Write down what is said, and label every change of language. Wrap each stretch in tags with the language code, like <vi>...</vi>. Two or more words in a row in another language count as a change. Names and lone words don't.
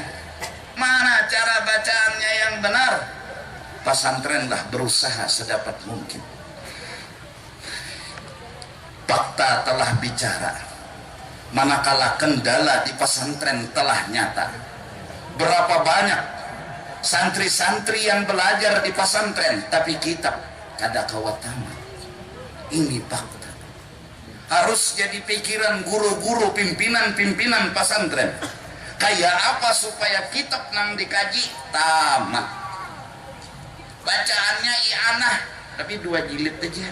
<id>Mana cara bacaannya yang benar? Pesantrenlah berusaha sedapat mungkin. Fakta telah bicara, manakala kendala di pesantren telah nyata.</id> <bjn>Berapa banyak santri-santri yang belajar di pesantren tapi kitab kada kawatama.</bjn> <id>Ini fakta. Harus jadi pikiran guru-guru, pimpinan-pimpinan pesantren.</id> <bjn>Kayak apa supaya kitab nang dikaji tamat.</bjn> <id>Bacaannya i'anah tapi 2 jilid aja.</id>